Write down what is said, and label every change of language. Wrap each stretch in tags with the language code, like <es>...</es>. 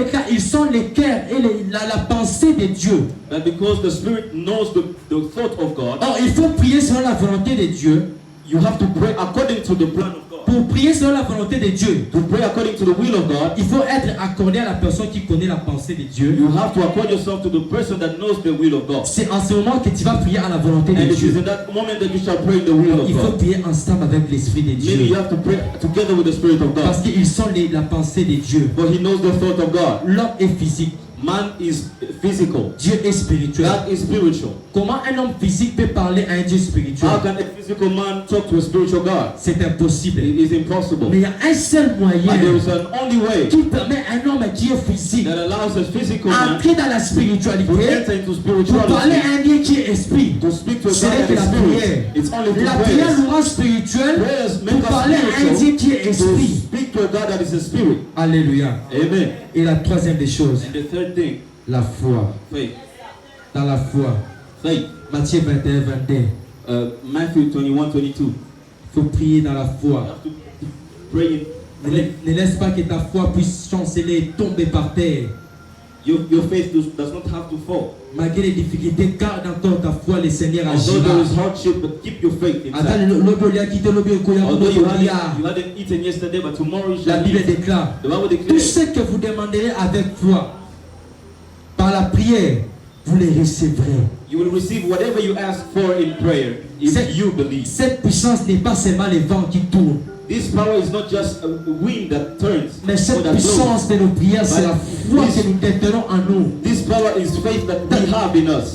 <fr>Ils sont les cœurs et la pensée de Dieu.</fr> <en>But because the Spirit knows the thought of God.</en> <fr>Or il faut prier selon la volonté de Dieu.</fr> <en>You have to pray according to the plan of God.</en> <fr>Pour prier selon la volonté de Dieu,</fr> <en>to pray according to the will of God,</en> <fr>il faut être accordé à la personne qui connaît la pensée de Dieu.</fr> <en>You have to accord yourself to the person that knows the will of God.</en> <fr>C'est en ce moment que tu vas prier à la volonté de Dieu.</fr> <en>It is in that moment that you shall pray the will of God.</en> <fr>Il faut prier ensemble avec l'esprit de Dieu.</fr> <en>Maybe you have to pray together with the Spirit of God.</en> <fr>Parce qu'ils sont la pensée de Dieu.</fr> <en>But he knows the thought of God.</en> <fr>L'homme est physique.</fr> <en>Man is physical.</en> <fr>Dieu est spirituel.</fr> <en>God is spiritual.</en> <fr>Comment un homme physique peut parler à un Dieu spirituel?</fr> <en>How can a physical man talk to a spiritual God?</en> <fr>C'est impossible.</fr> <en>It is impossible.</en> <fr>Mais il y a un seul moyen</fr> <en>But there is an only way</en> <fr>qui permet à un homme qui est physique</fr> <en>that allows a physical man</en> <fr>entrer dans la</fr> <en>to</en> <fr>spiritualité</fr> <en>enter into</en> <fr>pour parler</fr> <en>spirituality,</en> <fr>à un Dieu qui est esprit.</fr> <en>to speak to a</en> <fr>Ce</fr> <en>God</en> <fr>n'est</fr> <en>that</en> <fr>que</fr> <en>is</en> <fr>la</fr> <en>spirit.</en> <fr>prière.</fr> <en>It's only through</en> <fr>La prière</fr> <en>prayers.</en> <fr>nous rend spirituel</fr> <en>Prayers</en> <fr>pour</fr> <en>make us</en> <fr>parler à un Dieu qui est</fr> <en>spiritual, to</en> <fr>esprit.</fr> <en>speak to a God that is a spirit.</en> <fr>Alléluia.</fr> <en>Amen.</en> <fr>Et la troisième des choses,</fr> <en>And the third thing,</en> <fr>la foi.</fr> <en>faith.</en> <fr>Dans la foi.</fr> <en>Faith.</en> <fr>Matthieu 21, 22.</fr> <en>Matthew 21:22.</en> <fr>Il faut prier dans la</fr> <en>You</en> <fr>foi.</fr> <en>have to pray in faith.</en> <fr>Ne laisse pas que ta foi puisse chanceler et tomber par terre.</fr> <en>Your faith does not have to fall.</en> <fr>Malgré les difficultés, garde encore ta foi, le Seigneur</fr> <en>Although there</en> <fr>agira.</fr> <en>is hardship, but keep your faith inside. Although you hadn't eaten yesterday, but tomorrow you</en> <fr>la</fr> <en>shall</en> <fr>Bible</fr> <en>eat.</en> <fr>déclare,</fr> <en>The Bible</en> <fr>tout</fr> <en>declares,</en> <fr>ce que vous demanderez avec foi, par la prière, vous les recevrez.</fr> <en>you will receive whatever you ask for in prayer if you believe.</en> <fr>Cette puissance n'est pas seulement les vents qui tournent,</fr> <en>This power is not just a wind that turns,</en> <fr>mais</fr> <en>or</en> <fr>cette</fr> <en>that</en> <fr>puissance de nos prières, c'est la foi</fr> <en>This- que nous détenons en nous. This power is faith that we have in us.</en>